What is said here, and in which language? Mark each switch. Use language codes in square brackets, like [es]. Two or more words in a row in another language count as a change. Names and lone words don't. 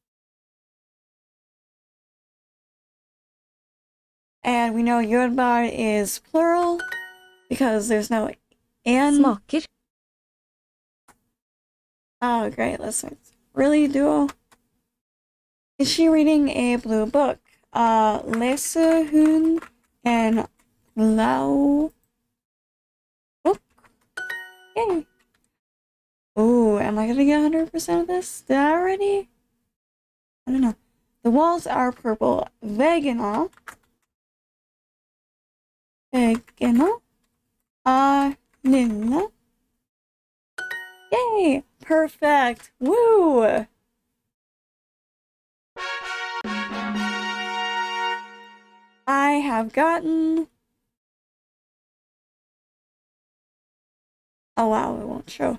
[en] And we know jordbær is plural because there's no and. Smaker. Oh, great. Listen. Really, Duo? Is she reading a blue book? [no] Leser hun en blau book? [en] Yay. Ooh, am I gonna get 100% of this? Did I already? I don't know. The walls are purple. [no] Veggene. Lilla. [en] Yay! Perfect! Woo! I have gotten... Oh wow, it won't show.